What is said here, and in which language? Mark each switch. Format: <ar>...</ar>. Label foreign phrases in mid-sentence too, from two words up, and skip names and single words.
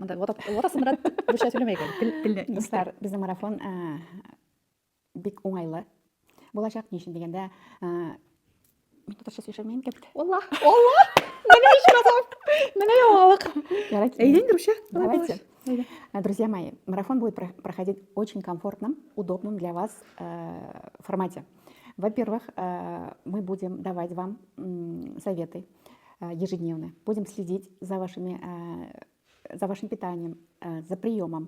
<tt>Монда ватасындырат русча сөйләмәйек әле. Телне. Дуслар, безнең марафон бик уңайлы булачак. Ни өчен дигәндә, мин татарча сөйләмәйм икән. Алла! Менә ичмасам. Менә яңалык. Әйдә инде русча. Давайте. Әйдә.</tt> <ru>Друзья мои, марафон будет проходить в очень комфортном, удобном для вас формате. Во-первых, мы будем давать вам советы ежедневно. Будем следить за вашим питанием, за приемом.</ru>